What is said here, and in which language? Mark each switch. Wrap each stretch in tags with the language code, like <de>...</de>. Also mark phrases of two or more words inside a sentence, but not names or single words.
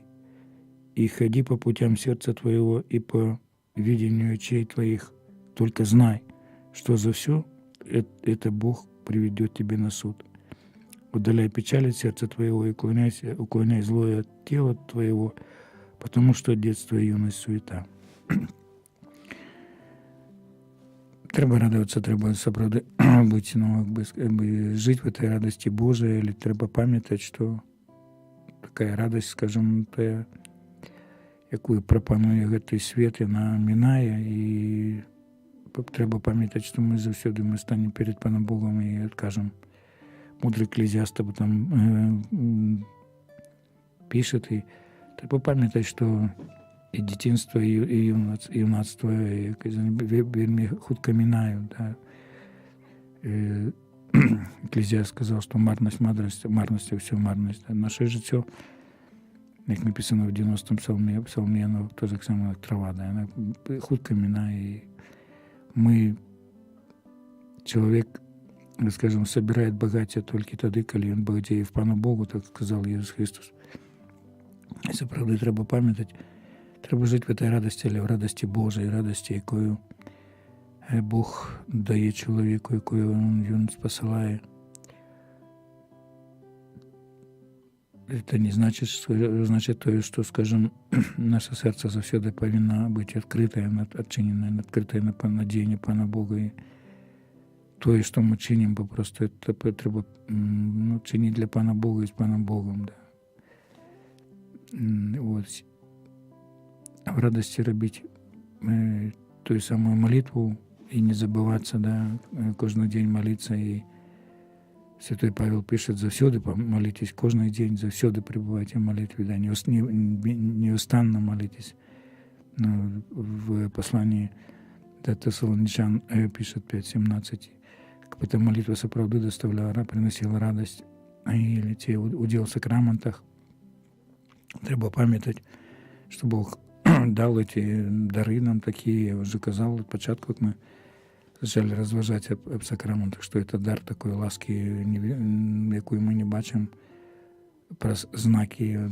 <ru>И ходи по путям сердца твоего и по видению очей твоих. Только знай, что за все это Бог приведет тебе на суд. Удаляй печаль от сердца твоего и уклоняй злое от тела твоего, потому что детство и юность суета.</ru> <uk>Треба радуватися, треба справді бути, жити</uk> <ru>в этой радости Божией,</ru> <uk>или треба пам'ятати, що така радость, скажімо, та, яку пропонує</uk> <be>гэты свет,</be> <uk>вона минає, і треба пам'ятати, що ми завсёды ми станемо перед Паном Богом і откажемо.</uk> <ru>Мудрый Екклезіаст об этом пишет,</ru> <uk>і треба пам'ятати, що і дитинство, і юнацтво вельми хутка минають. Да. Екклезіаст сказав, що марність, все марність. Да. Наше життя, як написано в 90-м псалмі, воно то так само, як трава. Да. Вона хутка минає. І ми, чоловік,</uk> <ru>скажем, собирает богатство только</ru> <uk>тоді, коли він багатіє в Пану Богу, так сказав Ісус Христос. І це, правда, треба пам'ятати. Треба жити в цій радості, але в радості Божій, радості, якою Бог дає чоловіку, якою він спосилає.</uk> <ru>Это не значит то, что, скажем, наше сердце завсёды повинно быть открытое, отчиненное, открытое на надеяние Пана Бога. И то, что мы чиним, просто это треба чинить для Пана Бога и с Паном Богом. Да. Вот. В радости робить ту самую молитву и не забываться, да, каждый день молиться. И Святой Павел пишет: завсёды молитесь, каждый день, завсёды пребывайте в молитве, да, неустанно молитесь. В послании до Тессалоничан пишет 5:17: «Эта молитва соправды доставляла, приносила радость, или те удел в сакраментах».</ru> <uk>Треба пам'ятати, що Бог дав ці дари нам такі. Я вже казав від початку, як ми почали розважати об сакраментах, що це дар такої ласки, яку ми не бачимо, про знаки.</uk>